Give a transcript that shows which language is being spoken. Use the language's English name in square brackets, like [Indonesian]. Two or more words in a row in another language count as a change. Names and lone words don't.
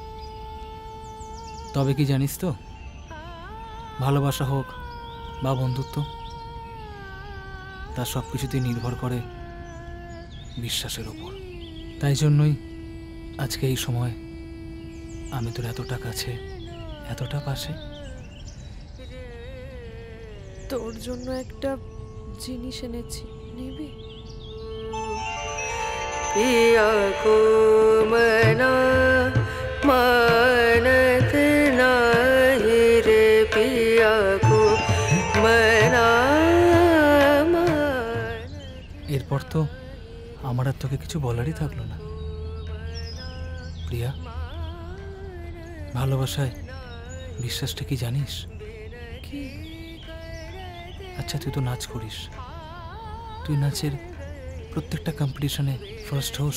[Bangla] তবে কি জানিস তো, ভালোবাসা হোক বা বন্ধুত্ব, তার সব কিছুতেই নির্ভর করে বিশ্বাসের ওপর। তাই জন্যই আজকে এই সময় আমি তোর এতটা কাছে, এতটা পাশে। তোর জন্য একটা জিনিস এনেছি, নিবি? [Hindi] पिया को मना मानत नाही रे, पिया को मना। [Bangla] এরপর তো আমার আর তোকে কিছু বলারই থাকলো না। প্রিয়া, ভালোবাসায় বিশ্বাসটা কি জানিস? কি? আচ্ছা, তুই তো নাচ করিস, তুই নাচের প্রত্যেকটা [English] competition first [Bangla] হোস